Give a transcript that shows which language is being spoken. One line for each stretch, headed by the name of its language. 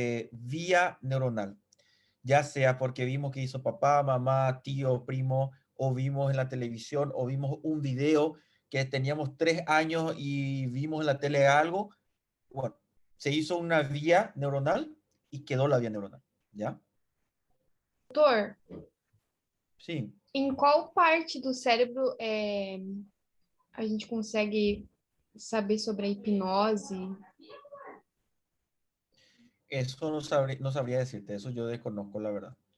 Spanish: vía neuronal, ya sea porque vimos que hizo papá, mamá, tío, primo, o vimos en la televisión, o vimos un video que teníamos 3 años y vimos en la tele algo. Bueno, se hizo una vía neuronal y quedó la vía neuronal, ¿ya?
Portuguese: Doutor,
Spanish: Sí.
Portuguese: em qual parte do cérebro a gente consegue saber sobre a hipnose?
Spanish: Eso no sabría decirte, eso yo desconozco la verdad.